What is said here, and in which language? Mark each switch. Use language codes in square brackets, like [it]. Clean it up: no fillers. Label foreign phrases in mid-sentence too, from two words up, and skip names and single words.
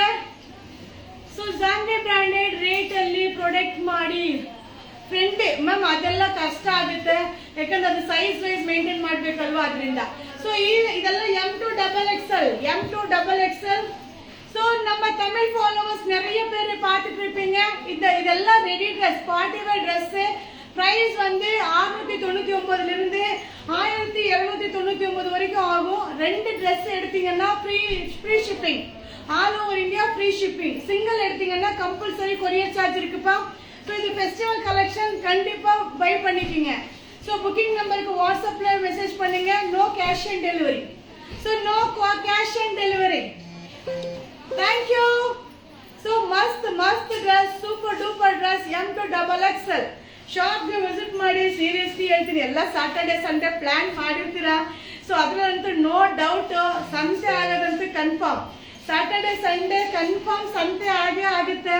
[kn] ಸೊ ಜಾಂಡೆ [en] branded rate [kn] ಅಲ್ಲಿ ಪ್ರಾಡಕ್ಟ್ ಮಾಡಿ [en] friend ma'am, [kn] ಅದೆಲ್ಲ ಕಷ್ಟ ಆಗುತ್ತೆ, ಯಾಕಂದ್ರೆ ಅದು [en] size wise maintain [kn] ಮಾಡ್ಬೇಕಲ್ವಾ, ಅದರಿಂದ. ಸೊ ಇದೆಲ್ಲ M2XL. [ta] ಸೊ ನಮ್ಮ [en] Tamil followers [ta] நிறைய பேர் பார்த்துட்டு இருப்பீங்க. இதெல்லாம் [en] ready dress, party wear dress. price [ta] வந்து 699 இருந்து 1299 வரைக்கும் ஆகும். [en] 2 ட்ரெஸ் எடுத்தீங்கன்னா free shipping, all over India free shipping. [ta] சிங்கிள் எடுத்தீங்கன்னா [en] compulsory courier charge [ta] இருக்குப்பா. ஸோ இது [en] festival collection, [ta] கண்டிப்பா பை பண்ணிக்கோங்க. ஸோ [en] booking number [ta] வாட்ஸ்அப்ல மெசேஜ் பண்ணுங்க. [en] No cash on delivery. So no cash on delivery. thank you. so mast dress, super duper dress, M2XL. [kn] ಶಾಪ್ಗೆ ವಿಸಿಟ್ ಮಾಡಿ. ಸೀರಿಯಸ್ಲಿ ಹೇಳ್ತೀನಿ, ಎಲ್ಲ [en] Saturday Sunday plan [kn] ಮಾಡಿರ್ತೀರಾ. ಸೊ ಅದ್ರಂತೂ [en] no doubt [kn] ಸಂತೆ ಆಗೋದಂತೂ ಕನ್ಫರ್ಮ್. [en] Saturday Sunday confirm [kn] ಸಂತೆ ಆಗೇ ಆಗುತ್ತೆ.